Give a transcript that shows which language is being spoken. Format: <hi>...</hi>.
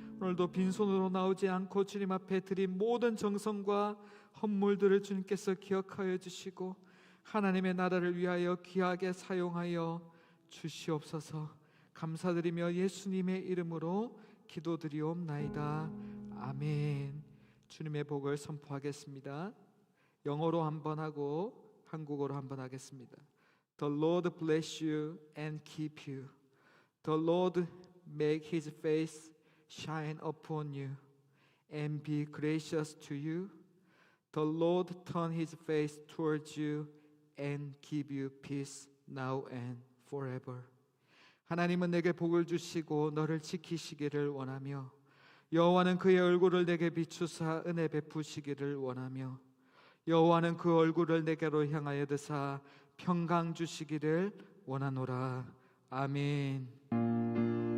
<ko>오늘도 빈손으로 나오지 않고 주님 앞에 드린 모든 정성과 헌물들을 주님께서 기억하여 주시고 하나님의 나라를 위하여 귀하게 사용하여 주시옵소서. 감사드리며 예수님의 이름으로 기도드리옵나이다. 아멘. 주님의 복을 선포하겠습니다. 영어로 한번 하고 한국어로 한번 하겠습니다.</ko> <en>The Lord bless you and keep you. The Lord make His face shine upon you and be gracious to you. The Lord turn His face towards you and give you peace now and forever.</en> <ko>하나님은 내게 복을 주시고 너를 지키시기를 원하며 여호와는 그의 얼굴을 내게 비추사 은혜 베푸시기를 원하며 여호와는 그 얼굴을 내게로 향하여 드사 평강 주시기를 원하노라. 아멘.</ko>